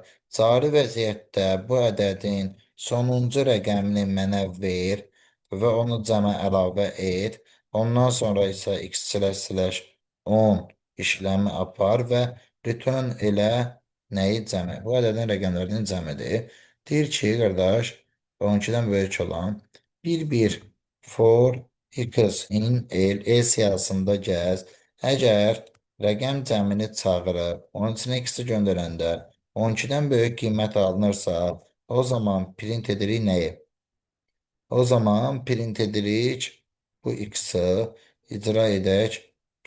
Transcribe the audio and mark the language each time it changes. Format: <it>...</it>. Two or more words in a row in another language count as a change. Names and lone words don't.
<az>Cari vəziyyətdə bu ədədin sonuncu rəqəmini mənə ver və onu cəmə əlavə et. Ondan sonra isə x/10 işləmi apar və return elə nəyi cəmi? Bu ədədin rəqəmlərinin cəmidir. Deyir ki, qardaş, 12-dən böyük olan 1</az> <en>for x in L</en> <az>siyahısında gəz. Əgər rəqəm cəmini çağırıb, onun içine x-i göndərəndə 12-dən böyük qiymət alınırsa, o zaman print edirik nəyi? O zaman print edirik bu x-i icra edək.</az>